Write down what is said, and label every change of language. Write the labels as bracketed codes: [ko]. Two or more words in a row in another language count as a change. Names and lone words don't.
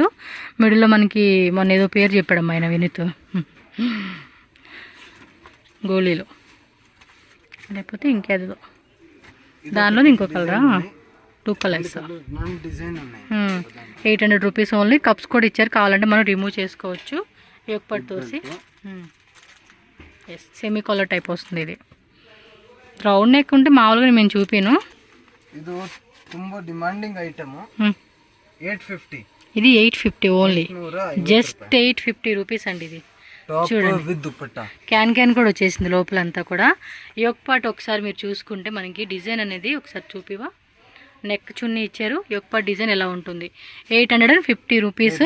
[te] మిడిల్లో మనకి మొన్న ఏదో పేరు చెప్పాడమ్మా ఆయన వినీత్, గోళీలు లేకపోతే ఇంకేదో దానిలో ఇంకో కలరా, 2 కలర్స్. 800 రూపీస్ ఓన్లీ. కప్స్ కూడా ఇచ్చారు, కావాలంటే మనం రిమూవ్ చేసుకోవచ్చు. యోక్ పట్టు తోసి ఎస్, [en] semi collar type [te] వస్తుంది. ఇది రౌండ్ నెక్ ఉంటే మామూలుగా మేము చూపాను. [kn] ಇದು ತುಂಬಾ [en] demanding item. [kn] 850. [te] ఇది 850 ఓన్లీ, జస్ట్ 850 రూపీస్ అండి. ఇది చూడండి విత్ దుపట్టా. క్యాన్ కూడా వచ్చేసింది లోపలంతా కూడా. [en] yoke part [te] ఒకసారి మీరు చూసుకుంటే మనకి డిజైన్ అనేది ఒకసారి చూపివా. నెక్ చున్నీ ఇచ్చారు. [en] yoke part design [te] ఎలా ఉంటుంది. 850 రూపీస్.